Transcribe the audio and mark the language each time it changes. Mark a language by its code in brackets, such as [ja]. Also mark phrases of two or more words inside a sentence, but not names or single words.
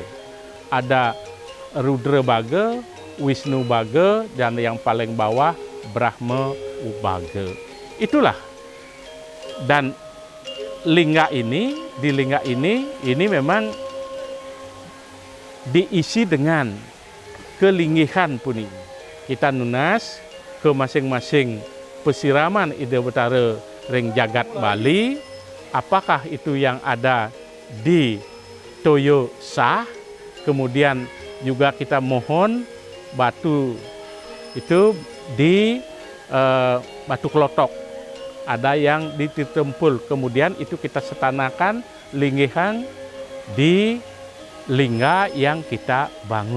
[id] Ada Rudra Baga, Wisnu Baga, dan yang paling bawah Brahma Ubaga. Itulah, dan di lingga ini memang diisi dengan kelinggihan puni. Kita nunas ke masing-masing pesiraman Ida Betara Ring Jagat Bali, apakah itu yang ada di Toyo Sah, kemudian juga kita mohon batu itu di Batu Klotok. Ada yang di Tirtempul, kemudian itu kita setanakan linggihan di lingga yang kita bangun.